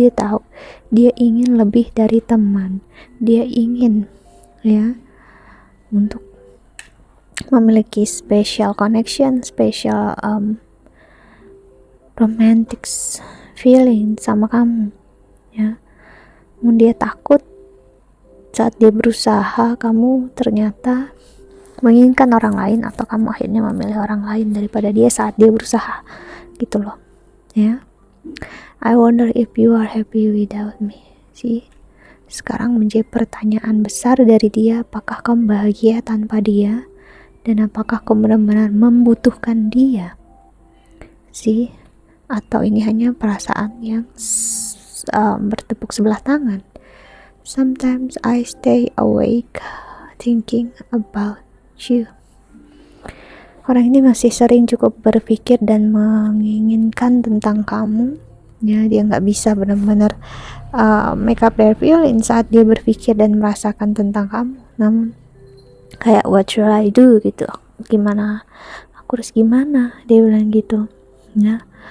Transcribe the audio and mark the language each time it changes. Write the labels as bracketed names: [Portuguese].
[Indonesian] Dia tahu dia ingin lebih dari teman, dia ingin ya untuk memiliki [English] special connection, special romantic feeling [Indonesian] sama kamu ya. Namun dia takut saat dia berusaha kamu ternyata menginginkan orang lain, atau kamu akhirnya memilih orang lain daripada dia saat dia berusaha gitu loh ya. [English] I wonder if you are happy without me. [Indonesian] Sih, sekarang menjadi pertanyaan besar dari dia, apakah kamu bahagia tanpa dia, dan apakah kamu benar-benar membutuhkan dia sih, atau ini hanya perasaan yang bertepuk sebelah tangan. [English] Sometimes I stay awake thinking about you. [Indonesian] Orang ini masih sering cukup berpikir dan menginginkan tentang kamu ya. Dia nggak bisa benar-benar [English] make up their feeling [Indonesian] saat dia berpikir dan merasakan tentang kamu. Namun kayak [English] what should I do [Indonesian] gitu, gimana aku harus gimana, dia bilang gitu ya.